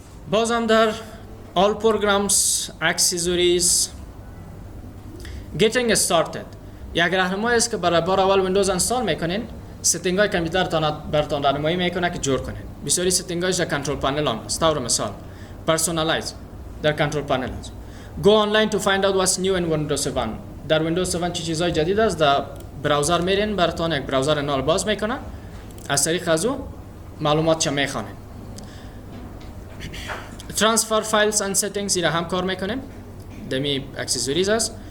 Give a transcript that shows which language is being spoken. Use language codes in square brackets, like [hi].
[fa] بازم در [en] all programs accessories getting started [fa] یک راهنمایی است که برای بار اول ویندوز انستال میکنین. ستینگ های کامپیوتر براتون راهنمایی میکنه که جور کنین. بسیاری ستینگ هایش در کنترل پنل هم هست. طور مثال personalize در کنترل پنل هست. [en] go online to find out what's new in Windows 7. [fa] در ویندوز 7 چه چیزهای جدید است در براوزر میرین، براتون یک براوزر نو باز میکنه، از طریق از او معلومات چه میخوانین. [en] transfer files and settings [fa] را هم کار میکنیم. دمی اکسسوریز است.